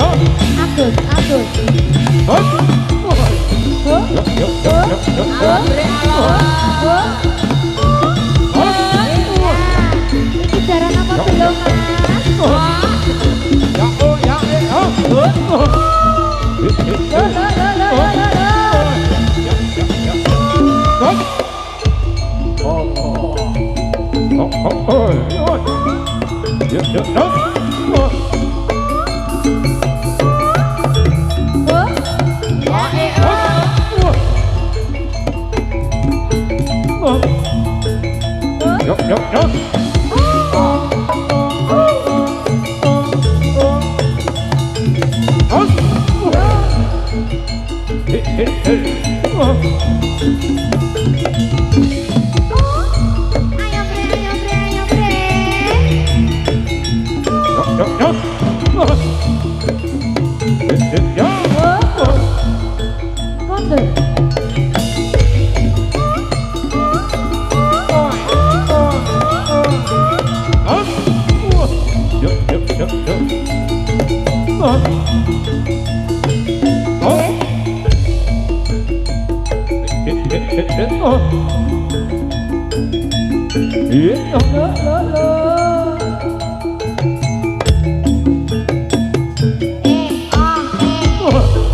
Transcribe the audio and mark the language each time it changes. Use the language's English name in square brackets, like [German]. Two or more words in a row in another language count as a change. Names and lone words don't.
[Javanese] Agus, Agus. Hop. Yuk, yuk, yuk, yuk, yuk. Alon bre alon. Iki jaran apa belum, Mas? Ya, oh, ya, oh. Lo, lo, lo, lo, lo, lo. Ya, ya, ya. Hop. Oh, oh. Oh, oh, oh. Yuk, yuk, yuk. Oh. Oh, ya, Oh. Yuk, yuk, yuk. Hop. Hit, hit, hit. Oh. Ayo bre, ayo bre, ayo bre. Yuk, yuk, yuk. Oh. Hit, hit, ya. Oh. Kondur. Hop. Oh. Yuk, yuk, yuk, yuk. Oh. Oh. Hit, hit, hit, hit. Oh. Hit, oh. Lo, lo, lo. Oh.